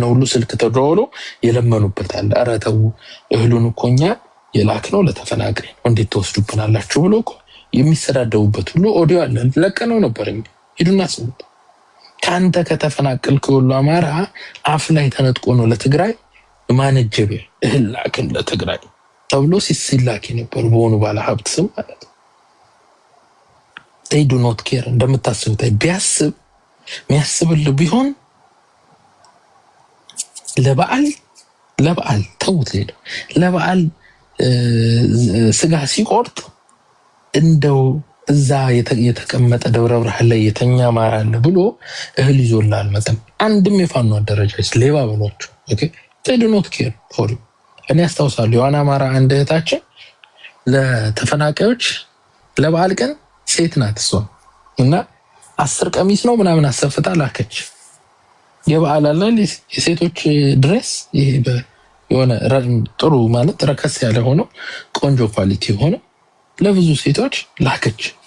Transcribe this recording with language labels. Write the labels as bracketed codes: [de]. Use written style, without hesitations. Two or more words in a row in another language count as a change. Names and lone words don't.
[am] ሁሉ ስልክ ተደዋውሎ የለመኑበት አለ። ኧረ ተው እህሉን እኮ እኛ የላክነው ለተፈናቃይ ነው፣ እንዴት ተወስዱብናላችሁ ብሎ እኮ የሚሰዳደቡበት ሁሉ ኦዲዮ አለ። ለቀነው ነበር። ሂዱና ስሙት። ከአንተ ከተፈናቀልክ ሁሉ አማራ አፍ ላይ ተነጥቆ ነው ለትግራይ ማነጀብ እህል ላክን ለትግራይ ተብሎ ሲላክ ነበር በሆኑ ባለ ሀብት ስም ማለት ነው። [en] they do not care [am] እንደምታስቡት ቢያስብ የሚያስብልህ ቢሆን ለበዓል ተውት። ለበዓል ስጋ ሲቆርጥ እንደው እዛ የተቀመጠ ደብረ ብርሃን ላይ የተኛ አማራ አለ ብሎ እህል ይዞላል መጠን አንድም የፋኖ አደረጃጀት ሌባ ብሏቸው ኦኬ [en] they do not care for you። [am] እኔ አስታውሳለሁ የዋና አማራ አንድ እህታችን ለተፈናቃዮች ለበዓል ቀን ሴት ናት እሷ እና 10 ቀሚስ ነው ምናምን አሰፍታ ላከች። የበዓል አለ የሴቶች ድሬስ ይሄ የሆነ ጥሩ ማለት ረከስ ያለ ሆኖ ቆንጆ ኳሊቲ ሆኖ ለብዙ ሴቶች ላከች